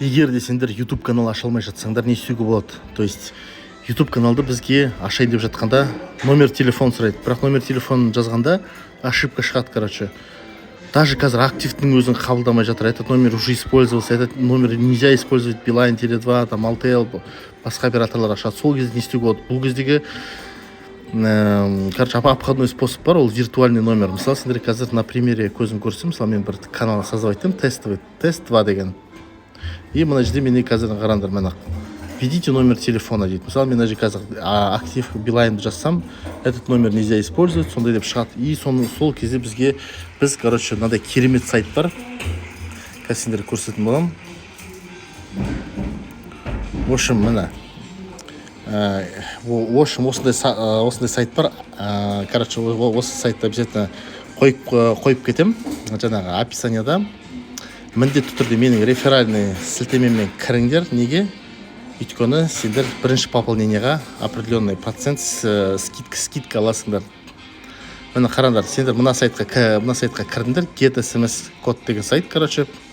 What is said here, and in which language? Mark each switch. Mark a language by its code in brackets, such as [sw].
[kk] Егер де сендер YouTube канал аша алмай жатсаңдар, не істеуге болады? То есть YouTube каналды бізге ашайын деп жатқанда номер телефон сұрайды. Бірақ номер телефон жазғанда ошибка шығады, короче. Даже қазір активтің өзін қабылдамай жатыр. [ru] Этот номер уже использовался, этот номер нельзя использовать, Билайн, Теле2, там, Алтел, [kk] басқа операторлар ашады. Сол кезде не істеуге болады? Бұл кездегі короче, [ru] обходной способ [kk] бар, ол [ru] виртуальный номер. [kk] Мысалы, сендер қазір [ru] на примере [kk] көзім көрсем, мысалы, мен бір канал создавать етем, тест 2 деген. И мына жерде менде қазір қараңдар, мына [ru] введите номер телефона [kk] дейді. Мысалы, мен қазір актив Билайнды жазсам, [ru] этот номер нельзя использовать, [kk] сондай деп шығады. И сол кезде біз, короче, мынандай керемет сайт бар. Қазір сендер көрсететін боламын. [ru] В общем, [kk] мына осындай сайт бар. Короче, осы сайтты обязательно қойып кетем. Жаңағы описанияда міндетті түрде менің реферальный сілтемеммен кіріңдер. Неге? Өйткені сендер бірінші пополнениеға [ru] определенный процент скидка [kk] аласыңдар. Міне қараңдар, сендер мына сайтқа кіріңдер. Get SMS код деген сайт, короче.